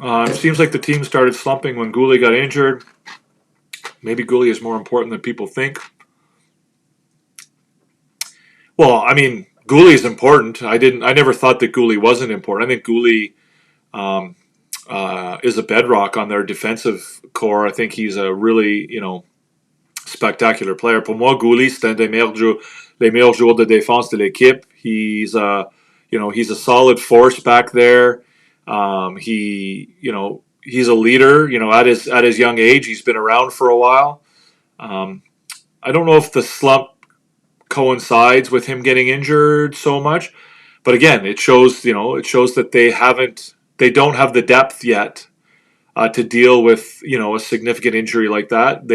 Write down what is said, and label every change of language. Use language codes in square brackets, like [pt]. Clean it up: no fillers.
[en] It seems like the team started slumping when Goulet got injured. Maybe Goulet is more important than people think. Well, I mean, Gooley is important. I never thought that Gooley wasn't important. I think Gooley um, is a bedrock on their defensive core. I think he's a really, spectacular player. [fr] Pour moi, Gooley, c'est un des les meilleurs joueurs de défense de l'équipe. [en] He's a solid force back there. He's a leader. At his young age, he's been around for a while. Um, I don't know if the slump coincides with him getting injured so much, but again, it shows that they don't have the depth yet to deal with a significant injury like that.